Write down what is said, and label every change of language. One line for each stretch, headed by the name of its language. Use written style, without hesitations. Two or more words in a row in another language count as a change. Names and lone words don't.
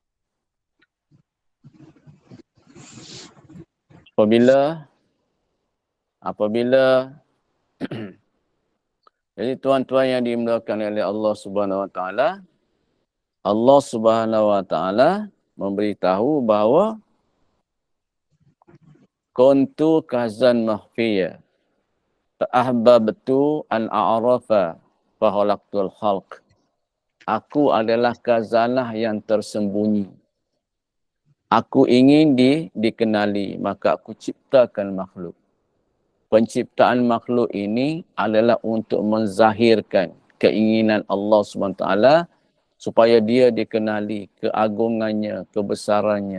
Malay: apabila jadi tuan-tuan yang dimuliakan oleh
Arabic: الله سبحانه وتعالى, الله سبحانه وتعالى
Malay: memberitahu bahawa
Arabic: كنت كنزا مخفيا فأحببت أن أعرف فخلقت الخلق.
Malay: Aku adalah khazanah yang tersembunyi. Aku ingin dikenali, maka aku ciptakan makhluk. Penciptaan makhluk ini adalah untuk menzahirkan keinginan Allah SWT supaya dia dikenali keagungannya, kebesarannya.